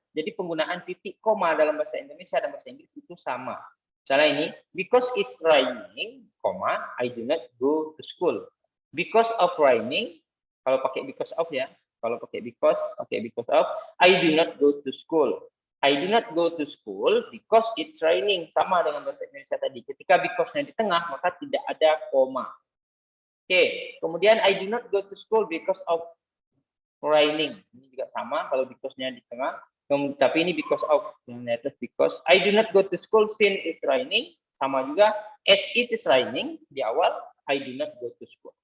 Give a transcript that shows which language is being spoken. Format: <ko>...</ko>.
<id>Jadi penggunaan titik koma dalam bahasa Indonesia dan bahasa Inggris itu sama. Misalnya ini,</id> <en>because it's raining, I do not go to school. Because of raining,</en> <id>kalau pakai because of</id> <en>ya, kalau pakai because of, I do not go to school. I do not go to school because it's raining.</en> <id>Sama dengan bahasa Indonesia tadi. Ketika because-nya di tengah, maka tidak ada koma. Oke, kemudian</id> <en>I do not go to school because of raining.</en> <id>Ini juga sama kalau because-nya di tengah. Tapi ini because of,</id> <en>because I do not go to school since it's raining.</en> <id>Sama juga</id> <en>as it is raining</en> <id>di awal,</id> <en>I do not go to school.</en>